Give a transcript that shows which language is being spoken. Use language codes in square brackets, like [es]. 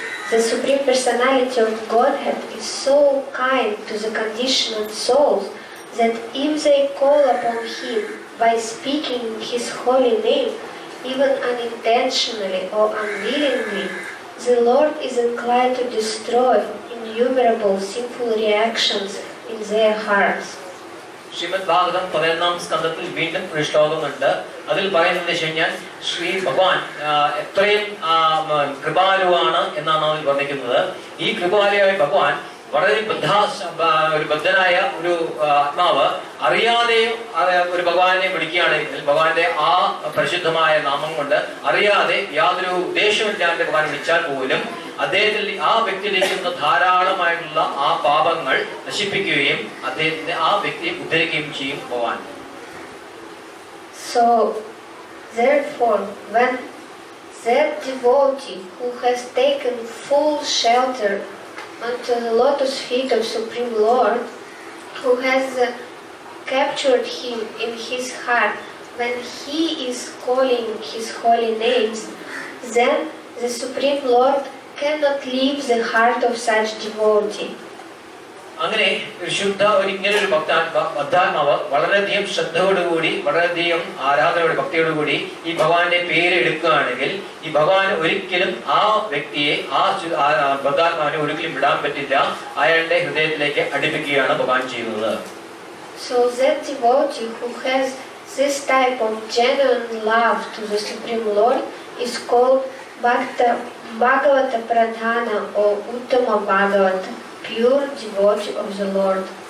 [en] The Supreme Personality of Godhead is so kind to the conditioned souls that if they call upon Him by speaking His holy name, even unintentionally or unwillingly, the Lord is inclined to destroy innumerable sinful reactions in their hearts. [ml] Shrimad Bhagavatam 11ാം സ്കന്ധത്തിൽ വീണ്ടും ഒരു ശ്ലോകമുണ്ട്. അതിൽ പറയുന്നത് വെച്ച് കഴിഞ്ഞാൽ ശ്രീ ഭഗവാൻ എത്രയും കൃപാലുവാണ് എന്നാണ് അതിൽ വർണ്ണിക്കുന്നത്. ഈ കൃപാലുവായ ഭഗവാൻ വളരെ ബദ്ധനായ ഒരു ആത്മാവ് അറിയാതെയും ഒരു ഭഗവാനെ വിളിക്കുകയാണെങ്കിൽ ഭഗവാന്റെ ആ പരിശുദ്ധമായ നാമം കൊണ്ട് അറിയാതെ യാതൊരു ഉദ്ദേശമില്ലാണ്ട് ഭഗവാൻ വിളിച്ചാൽ പോലും അദ്ദേഹത്തിൽ ആ വ്യക്തിയിലേക്കുന്ന ധാരാളമായിട്ടുള്ള ആ പാപങ്ങൾ നശിപ്പിക്കുകയും അദ്ദേഹത്തിന്റെ ആ വ്യക്തിയെ ഉദ്ധരിക്കുകയും ചെയ്യും ഭഗവാൻ. [en] So therefore, when that devotee who has taken full shelter unto the lotus feet of Supreme Lord, who has captured Him in his heart, when he is calling His holy names, then the Supreme Lord cannot leave the heart of such devotee. [ml] അങ്ങനെ ശുദ്ധ ഇങ്ങനെ ഒരു ഭക്താത്മാവ് വളരെയധികം ശ്രദ്ധയോടുകൂടി വളരെയധികം ആരാധനയോട് ഭക്തിയോടുകൂടി ഈ ഭഗവാന്റെ പേര് എടുക്കുകയാണെങ്കിൽ ഈ ഭഗവാൻ ഒരിക്കലും ആ വ്യക്തിയെ ആ ഭക്താത്മാവിനെ ഒരിക്കലും വിടാൻ പറ്റില്ല. അയാളുടെ ഹൃദയത്തിലേക്ക് അടുപ്പിക്കുകയാണ് ഭഗവാൻ ചെയ്യുന്നത്. [en] So that devotee who has this type of genuine love to the Supreme Lord is called Bhagavata Pradhana or Uttama Bhagavata, pure devotee of the Lord.